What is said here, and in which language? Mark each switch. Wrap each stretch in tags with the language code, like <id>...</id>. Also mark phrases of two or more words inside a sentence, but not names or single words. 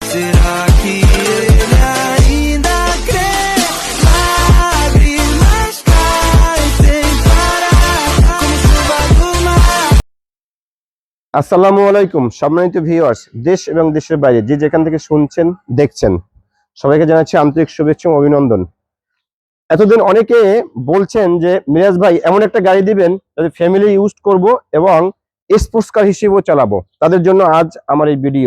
<pt>será que ele ainda crê? Lágrimas caem sem parar, como chuva do mar.</pt> <ar>السلام عليكم</ar> <bn>সম্মানিত ভিউয়ার্স, দেশ এবং দেশের বাইরে যে যেখান থেকে শুনছেন দেখছেন সবাইকে জানাচ্ছি আন্তরিক শুভেচ্ছা ও অভিনন্দন। এতদিন অনেকে বলছেন যে মিরাজ ভাই এমন একটা গাড়ি দিবেন যাতে</bn> <en>family use</en> <bn>করব এবং</bn> <en>sports car</en> <bn>হিসেবেও চালাবো, তাদের জন্য আজ আমার এই ভিডিও।</bn>